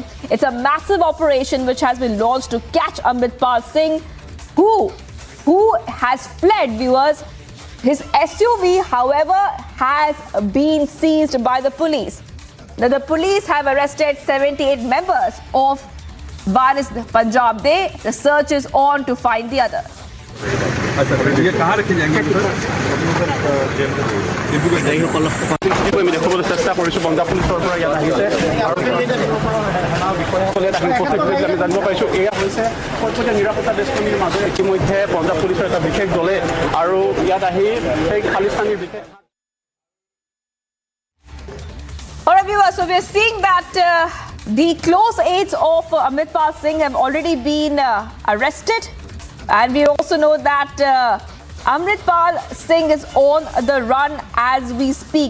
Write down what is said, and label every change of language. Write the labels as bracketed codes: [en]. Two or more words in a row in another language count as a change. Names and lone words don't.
[en] It's a massive operation which has been launched to catch Amritpal Singh, who has fled, viewers. His SUV, however, has been seized by the police. Now, the police have arrested 78 members of Varis Punjab. The search is on to find the others. [hi] ये कहाँ रखे जाएंगे [as] চেষ্টা কৰিছোঁ পঞ্জাব পুলিচৰ পৰা ইয়াত আহিছে আমি জানিব পাৰিছোঁ এয়া হৈছে কৰ্তব্য নিৰাপত্তা বেষ্টনীৰ মাজত ইতিমধ্যে পঞ্জাব পুলিচৰ এটা বিশেষ দলে আৰু ইয়াত আহি এই খালিস্তানীৰ বিশেষ [en] Alright, viewers, so we're seeing that the close aides of Amritpal Singh have already been arrested. And we also know that Amritpal Singh is on the run as we speak.